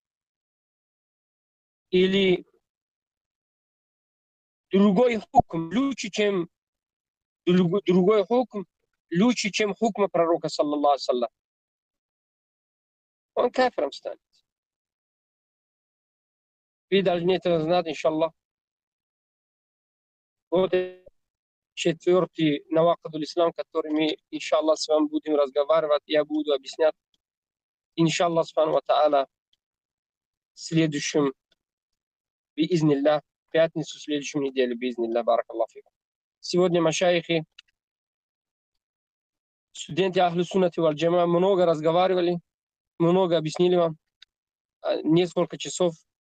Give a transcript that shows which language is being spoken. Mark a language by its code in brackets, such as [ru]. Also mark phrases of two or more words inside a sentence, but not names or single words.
[ru] Или другой хукм, лучше, чем другой хукм, лучше, чем хукма пророка, саллаллаху саллям, он кафиром станет. Вы должны это знать, иншаллах. Вот четвертый [ar] نواقض الإسلام, [ru] который мы, иншаллах, с вами будем разговаривать, я буду объяснять, [ar] إن شاء الله سبحانه وتعالى, [ru] следующем, биизнилля, пятницу следующей недели, биизнилля, [ar] بارك الله فيكم. [ru] Сегодня машайхи, студенты Ахлю Суннати валь Джамаа много разговаривали, много объяснили вам, несколько часов.